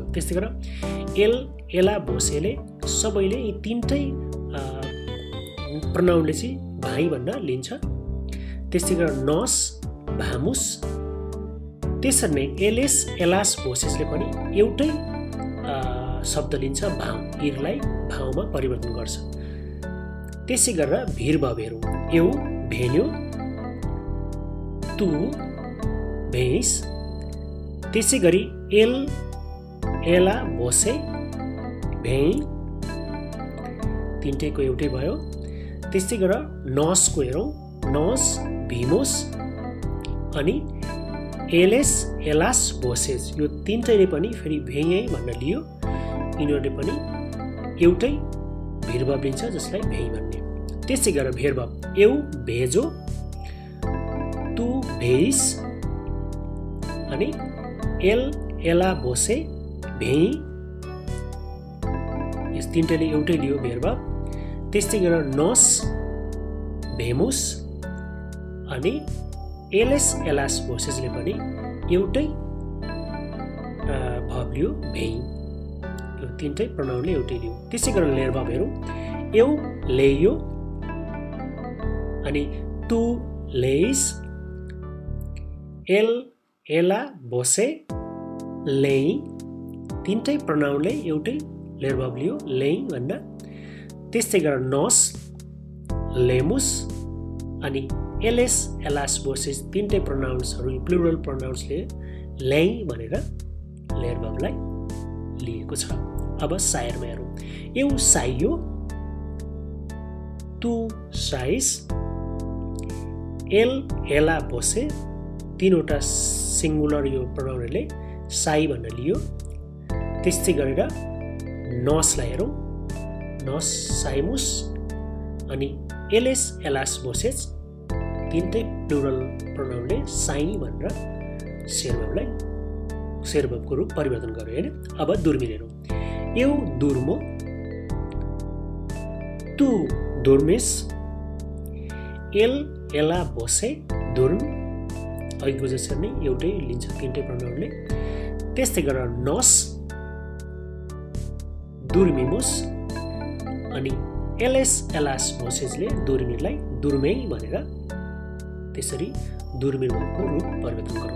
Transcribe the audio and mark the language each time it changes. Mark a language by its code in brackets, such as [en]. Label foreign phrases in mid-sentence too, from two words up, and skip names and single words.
[ne] त्यस्तै गरेर [pt] ele, ela, [ne] भोसेले सबैले यी तिनटै प्रोनाउनले चाहिँ भाइ भन्न लिन्छ। [pt] त्यस्तै गरेर nós, vamos. [ne] त्यसरी नै [pt] eles, elas, [ne] भोसेसले पनि एउटै शब्द लिन्छ भाउ, इरलाई भाउमा परिवर्तन गर्छ। त्यसै गरेर भिर्भब हेरौँ। [pt] eu venho, tu vens. [ne] त्यसै गरी [pt] ele, ela, você, vem, [ne] तिनटैको एउटै भयो। त्यस्तै गरेर नसको हेरौँ। [pt] nós, vimos. [ne] अनि [pt] eles, elas, vocês, [ne] यो तिनटैले पनि फेरि भेइ भन्न लियो। यिनीहरूले पनि एउटै भिर्भब लिन्छ जसलाई भेइ भन्ने। त्यसै गरेर भेर्भब [pt] eu vejo, tu vês. [ne] अनि [pt] ele, ela, você, vê, [ne] यस तिनटैले एउटै लियो भेर्भब। [pt] त्यस्तै गरेर nós, vemos. [ne] अनि [pt] eles, elas, [ne] भोसेसले पनि एउटै भर्ब लियो भेइ। यो तिनटै प्रोनाउनले एउटै लियो। त्यसै गरेर लेयर भर्ब हेरौँ। [pt] eu leio, अनि tu lês, ele, ela, você, lê, [ne] तिनटै प्रोनाउनले एउटै लेयर भर्ब लियो लेइ भन्न। [pt] त्यस्तै गरेर nós, lemos. [ne] अनि [pt] eles, elas, vocês [ne] तिनटै प्रोनाउन्सहरू [en] plural pronouns [ne] लेइ भनेर लेयर भर्बलाई लिएको छ। अब सायरमा हेरौँ। [pt] eu saio, tu sais, ele, ela, você, [ne] तीनवटा सिङ्गुलर यो प्रोनाउनहरूले साई भन्न लियो। त्यस्तै गरेर नसलाई हेरौँ। [pt] nós, saímos. [ne] अनि [pt] eles, elas, vocês [ne] तिनटै [en] plural pronoun [ne] साई भनेर शेरभर्बको रूप परिवर्तन गर्यो होइन। अब दुर्मिन हेरौँ। [pt] eu durmo, tu dormes, ele, ela, você, dorme. [ne] अघिको जसरी नै एउटै लिन्छ तिनटै प्रोनाउनले। [pt] त्यस्तै गरेर nós, dormimos. [ne] अनि [pt] eles, elas, [ne] भोसेसले दुर्मिनलाई दुर्मै भनेर त्यसरी दुर्मिन भर्बको रूप परिवर्तन गरौँ।